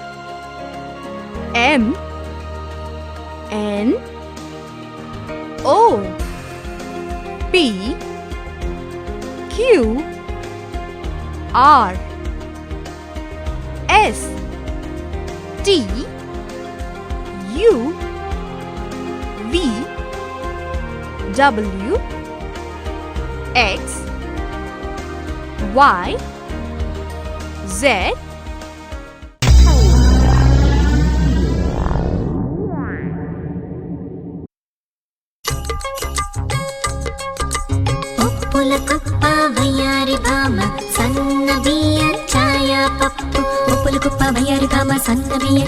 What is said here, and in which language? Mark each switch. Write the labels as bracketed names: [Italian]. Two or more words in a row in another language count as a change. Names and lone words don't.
[English] M N O P Q R S T U V W X Y Z. [Telugu] ఉప్పుల కుప్ప వయ్యారి భామ సన్న బియ్యం ఛాయ పప్పు, ఉప్పుల కుప్ప వయ్యారి భామ సన్న బియ్యం